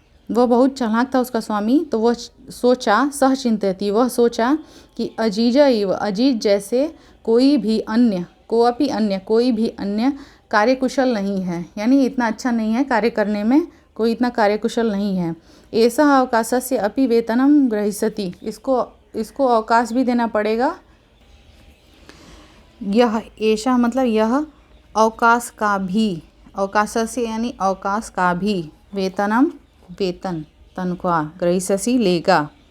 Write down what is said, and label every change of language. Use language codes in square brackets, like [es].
[hi] वह बहुत चालाक था उसका स्वामी, तो वह सोचा, [sa] सह चिंतयति [hi] वह सोचा कि अजीजा इव, अजीज जैसे कोई भी अन्य, कोऽपि अन्य, कोई भी अन्य कार्यकुशल नहीं है, यानी इतना अच्छा नहीं है कार्य करने में, कोई इतना कार्यकुशल नहीं है। [sa] ऐसा अवकाशस्य अपि वेतनम ग्रहीष्यति। [hi] इसको अवकाश भी देना पड़ेगा। यह ऐसा मतलब यह अवकाश का भी, अवकाश से यानी अवकाश का भी, वेतनम वेतन, तनख्वाह ग्रहीष्यसि लेगा।